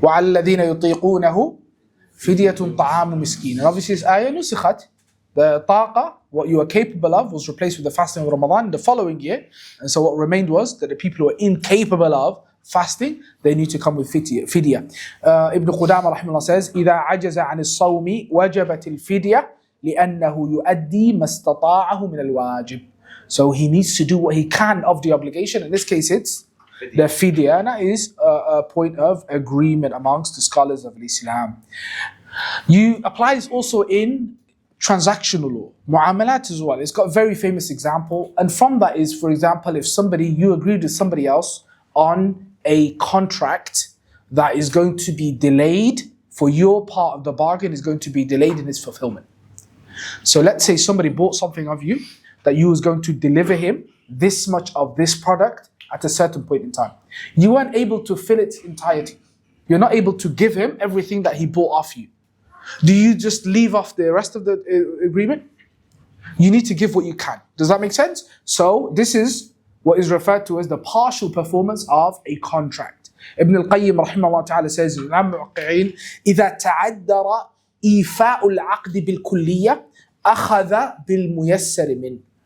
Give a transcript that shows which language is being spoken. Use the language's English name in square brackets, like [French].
[Arabic] وَعَلَى الَّذِينَ يُطِيقُونَهُ فِدْيَةٌ طَعَامُ مِسْكِينٍ. [English] And obviously this ayah nusikhat. The taqa, what you were capable of, was replaced with the fasting of Ramadan the following year. And so what remained was that the people who were incapable of fasting, they need to come with fidya. Ibn Qudama rahimahullah says, [Arabic] إِذَا عَجَزَ عَنِ الصَّوْمِ وَجَبَتِ الْفِدْيَةِ لِأَنَّهُ يُؤَدِّي مَا اسْتَطَاعَهُ مِنَ الْوَاجِبِ. [English] So he needs to do what he can of the obligation. In this case, it's the fidya. And that is a point of agreement amongst the scholars of Islam. You apply this also in transactional law, mu'amalat as well. It's got a very famous example. And from that is, for example, if you agreed with somebody else on a contract that is going to be delayed, for your part of the bargain is going to be delayed in its fulfillment. So let's say somebody bought something of you, that you was going to deliver him this much of this product at a certain point in time. You weren't able to fill its entirety. You're not able to give him everything that he bought off you. Do you just leave off the rest of the agreement? You need to give what you can. Does that make sense? So this is what is referred to as the partial performance of a contract. Ibn al-Qayyim rahimahullah ta'ala says, [Arabic] إِذَا تَعَدَّرَ إِيفَاءُ الْعَقْدِ بِالْكُلِّيَّةِ أَخَذَ بِالْمُيَسَّرِ مِنْ.